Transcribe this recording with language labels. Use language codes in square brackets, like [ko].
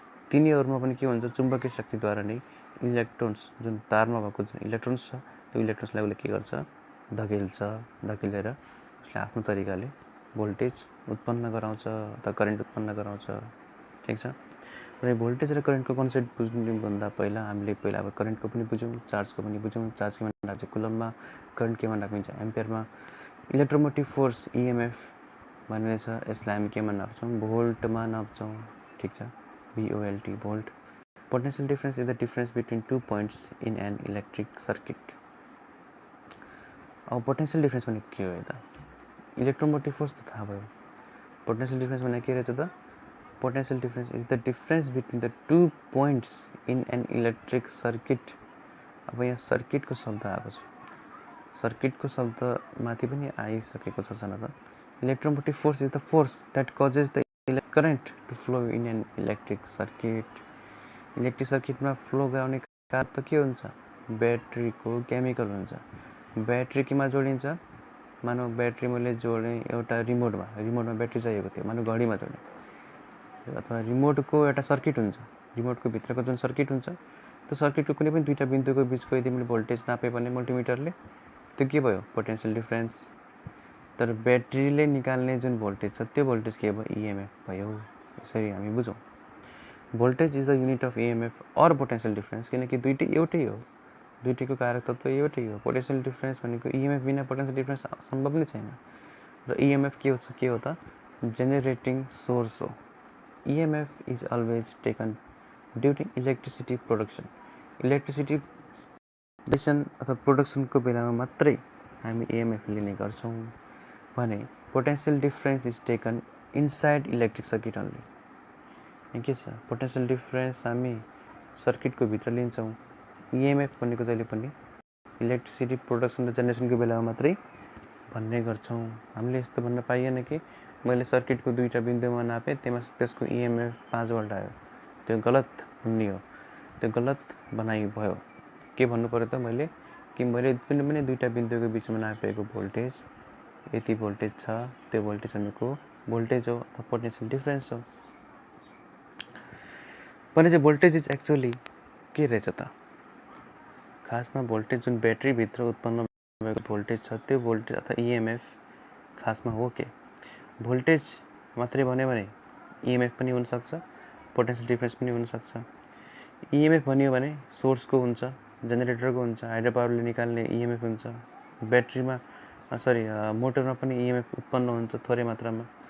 [ne] तिनीहरूमा पनि के हुन्छ, चुम्बकीय शक्तिद्वारा नै इलेक्ट्रोन्स जुन तारमा भएको जुन इलेक्ट्रोन्स छ त्यो इलेक्ट्रोन्सलाई उसले के गर्छ, धकेलेर उसले आफ्नो तरिकाले भोल्टेज उत्पन्न गराउँछ अथवा करेन्ट उत्पन्न गराउँछ। ठिक छ। र भोल्टेज र करेन्टको कन्सेप्ट बुझ्नुभन्दा पहिला हामीले अब करेन्टको पनि बुझौँ, चार्जको पनि बुझौँ। चार्ज केमा नाप्छ, कुलममा, करेन्ट केमा नापिन्छ, एम्पियरमा। इलेक्ट्रोमोटिभ फोर्स इएमएफ भन्ने छ, यसलाई हामी केमा नाप्छौँ, भोल्टमा नाप्छौँ। ठिक छ, VOLT, volt. [en] Potential difference is the difference between two points in an electric circuit. [ne] अब पोटेन्शियल डिफरेन्स भनेको के हो त? इलेक्ट्रोमोटिभ फोर्स त थाहा भयो, पोटेन्शियल डिफरेन्स भनेको के रहेछ त? [en] Potential difference is the difference between the two points in an electric circuit. [ne] अब यहाँ सर्किटको शब्द आएको छ, सर्किटको शब्द माथि पनि आइसकेको छ सानो त। [en] Electromotive force is the force that causes the current to flow in an electric circuit. [ne] Electric सर्किटमा flow गराउने कारण त के हुन्छ? ब्याट्रीको केमिकल हुन्छ। ब्याट्री केमा जोडिन्छ? मानव ब्याट्री मैले जोडेँ एउटा रिमोटमा ब्याट्री चाहिएको थियो, मानव घडीमा जोडेँ, अथवा रिमोटको एउटा सर्किट हुन्छ, रिमोटको भित्रको जुन सर्किट हुन्छ त्यो सर्किटको कुनै पनि दुईवटा बिन्दुको बिचको यदि मैले भोल्टेज नापेँ भने मल्टिमिटरले, त्यो के भयो? Potential difference. तर ब्याट्रीले निकाल्ने जुन भोल्टेज छ त्यो भोल्टेज के भयो? इएमएफ भयो। यसरी हामी बुझौँ। [en] voltage is the unit of EMF or potential difference, [ne] किनकि दुइटै एउटै हो, [en] दुइटैको कारक तत्त्व एउटै हो। [ne] पोटेन्शियल डिफरेन्स भनेको इएमएफ बिना पोटेन्शियल डिफरेन्स सम्भव नै छैन। र इएमएफ के हो त? जेनेरेटिङ सोर्स हो। [en] EMF is always taken during electricity production. [ne] Electricity production अथवा प्रोडक्सनको बेलामा मात्रै हामी EMF लिने गर्छौँ भने [en] Potential difference is taken inside electric circuit only. [ne] के छ? पोटेन्शियल डिफरेन्स हामी सर्किटको भित्र लिन्छौँ। EMF भनेको जहिले पनि इलेक्ट्रिसिटी प्रोडक्सन र जेनेरेसनको बेलामा मात्रै भन्ने गर्छौँ। हामीले यस्तो भन्न पाइएन कि मैले सर्किटको दुईवटा बिन्दुमा नापेँ, त्यसको इएमएफ 5 भोल्ट आयो, त्यो गलत हुने हो, त्यो गलत बनाइ भयो। के भन्नु पर्यो त? मैले कुनै पनि दुईवटा बिन्दुको बिचमा नापेको भोल्टेज यति भोल्टेज छ, त्यो भोल्टेज भनेको भोल्टेज हो अथवा पोटेन्शियल डिफरेन्स हो। भने चाहिँ भोल्टेज इज एक्चुअली के रहेछ त? खासमा भोल्टेज जुन ब्याट्रीभित्र उत्पन्न भएको भोल्टेज छ त्यो भोल्टेज अथवा इएमएफ खासमा हो के? भोल्टेज मात्रै भन्यो भने इएमएफ पनि हुनसक्छ, पोटेन्शियल डिफरेन्स पनि हुनसक्छ। इएमएफ भन्यो भने सोर्सको हुन्छ, जेनेरेटरको हुन्छ, हाइड्रो पावरले निकाल्ने इएमएफ हुन्छ, ब्याट्रीमा मोटरमा पनि इएमएफ उत्पन्न हुन्छ थोरै मात्रामा।